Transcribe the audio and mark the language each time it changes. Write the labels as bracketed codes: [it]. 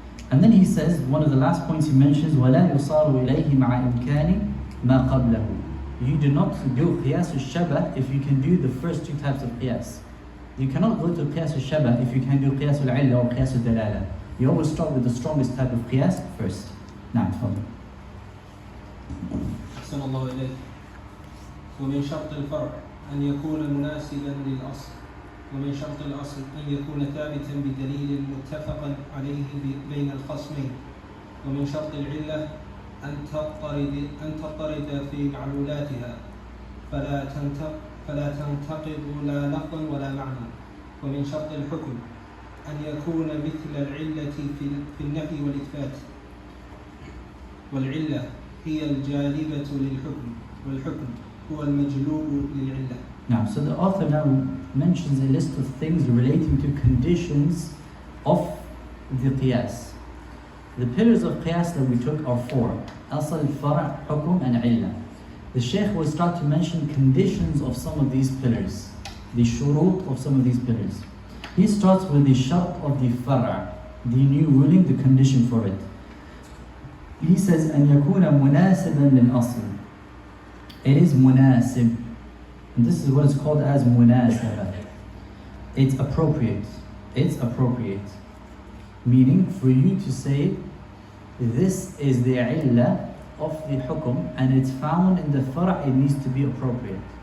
[en] And then he says, one of the last points he mentions, [ar] وَلَا يُصَارُ إِلَيْهِ مَعَ إِمْكَانِ مَا قَبْلَهُ. [en] You do not do qiyas al-shabah if you can do the first 2 types of qiyas. You cannot go to qiyas al-shabah if you can do qiyas al-'illa or qiyas al-dalala. You always start with the strongest type of qiyas first. Now, tafadhal. [ar] أحسن الله إليك. ومن شرط الفرع أن يكون مناسبا للأصل، ومن شرط الأصل أن يكون ثابتا بدليل متفقا عليه بين الخصمين، ومن شرط العلة أن تضطرد في معلولاتها فلا تنتقض لا لفظا ولا معنى، ومن شرط الحكم أن يكون مثل العلة في النفي والإثبات، والعلة هي الجالبة للحكم، والحكم هو المجلوب للعلة. [en] Now, so the author now mentions a list of things relating to conditions of the qiyas. The pillars of qiyas that we took are 4. Asal, fara', hukum and illah. The Shaykh will start to mention conditions of some of these pillars. The shurut of some of these pillars. He starts with the shart of the fara', the new ruling, the condition for it. He says, [ar] أن يكون مناسبا للأصل. [en] It is munasib. And this is what is called as munasaba. It's appropriate. It's appropriate. Meaning for you to say, this is the illah of the hukum and it's found in the fara', it needs to be appropriate.